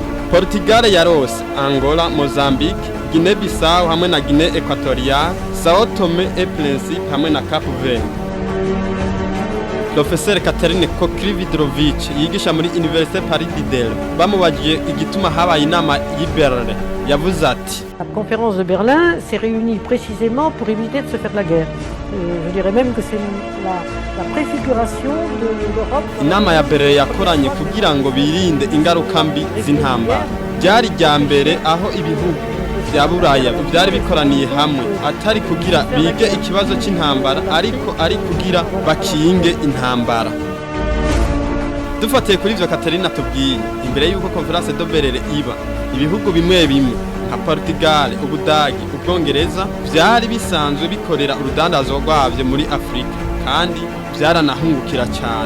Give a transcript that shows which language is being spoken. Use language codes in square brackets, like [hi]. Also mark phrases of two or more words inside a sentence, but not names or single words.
[rn] Portugal yarose Angola, Mozambique, Guinée-Bissau hamwe na Guinée Equatoriale, Sao Tome et Principe hamwe na Cape Verde. Professeur Catherine Kokrividrovich yigisha muri Université Paris Diderot bamubagiye igituma habaye inama y'Iberere, yavuze ati: [fr] La conférence de Berlin s'est réunie précisément pour éviter de se faire la guerre. Je dirais même que c'est la préfiguration de l'Europe. [rn] Inama ya Berlin yakoranye kugira ngo birinde ingaruka mbi z'intambara. Byari rya mbere aho ibihugu vya Buraya byari bikoraniye hamwe, atari kugira bige ikibazo c'intambara ariko ari kugira bakinge intambara. Dufatiye kuri ivyo Katerina tubwiye, imbere y'uko [fr] conference de Berlin [rn] iba, ibihugu bimwe bimwe nka Portugal, Ubudagi, Ubwongereza vyari bisanzwe bikorera urudandazwa rwavyo muri Afrika kandi vyaranahungukira cyane.